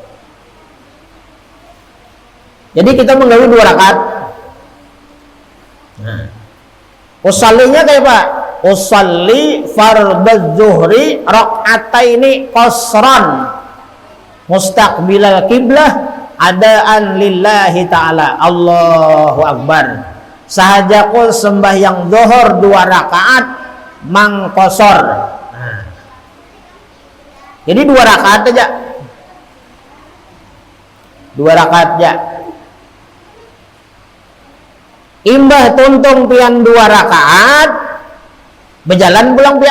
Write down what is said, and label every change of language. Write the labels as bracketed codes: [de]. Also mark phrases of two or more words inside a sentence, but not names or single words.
[bjn] Jadi kita menggawi 2 rakaat. Nah, usallinya kayak Pak, [ar] أصلي فرض الظهر ركعتين قصرا مستقبل القبلة أداء لله تعالى. الله أكبر. [bjn] Sahajakul sembahyang zuhur 2 rakaat mangkosor. Nah, jadi 2 rakaat aja. 2 rakaat aja. Imbah tuntung pian 2 rakaat, berjalan pulang pian.